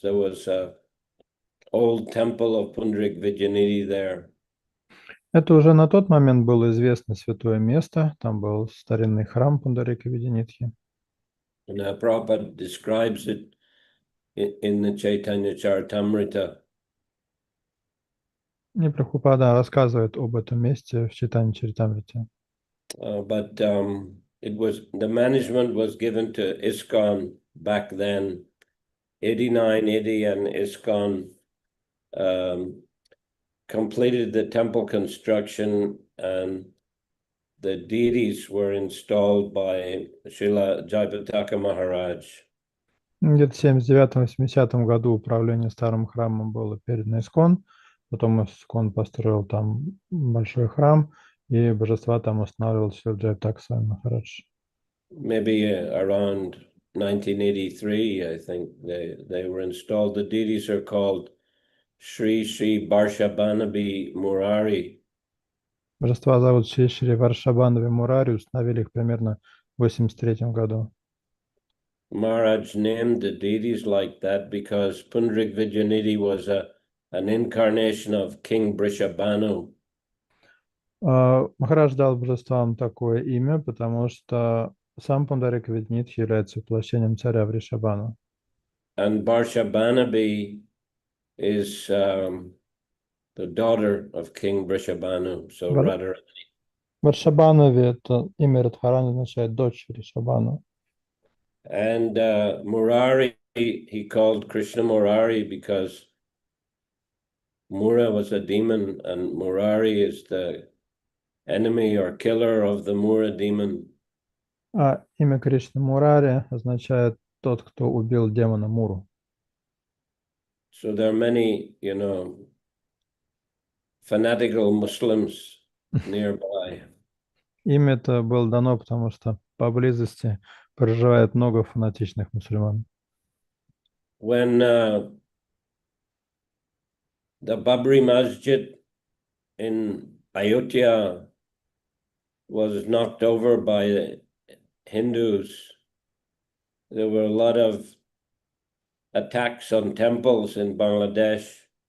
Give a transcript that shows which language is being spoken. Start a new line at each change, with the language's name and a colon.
English: There was an old temple of Pundarik Vijayanidhi there.
Russian: Это уже на тот момент было известно святое место, там был старинный храм Пундарика Видянитхи.
English: And Prabhupada describes it in the Чайтанья Чаритамрита.
Russian: И Прабхупада рассказывает об этом месте в Чайтанье Чаритамрите.
English: But the management was given to ISKCON back then. 8980 and ISKCON completed the temple construction, and the deities were installed by Srila Jayapataka Maharaj.
Russian: Где-то в 79-80 году управление старым храмом было передано ИСККОН, потом ИСККОН построил там большой храм, и божества там устанавливал Шрила Джайапатака Махарадж.
English: Maybe around 1983, I think they were installed. The deities are called Shri Barshabanabi Murari.
Russian: Божества зовут Шри Варшабанови Мурари, установили их примерно в 83 году.
English: Maharaj named the deities like that because Pundrik Vidyanidhi was an incarnation of King Brishabhanu.
Russian: Махарадж дал божествам такое имя, потому что сам Пундарика Видянитхи является воплощением царя Вришабхану.
English: And Barshabhanabi is the daughter of King Brishabhanu, so Radharani.
Russian: Варшабанови — это имя Радхарани, означает дочь Вришабхану.
English: And Murari, he called Krishna Murari because Mura was a demon, and Murari is the enemy or killer of the Mura demon.
Russian: А имя Кришны Мурари означает тот, кто убил демона Муру.
English: So there are many, fanatical Muslims nearby.
Russian: Имя это было дано, потому что поблизости проживает много фанатичных мусульман.
English: When the Babri Masjid in Ayodhya was knocked over by the Hindus, there were a lot of attacks on temples in Bangladesh.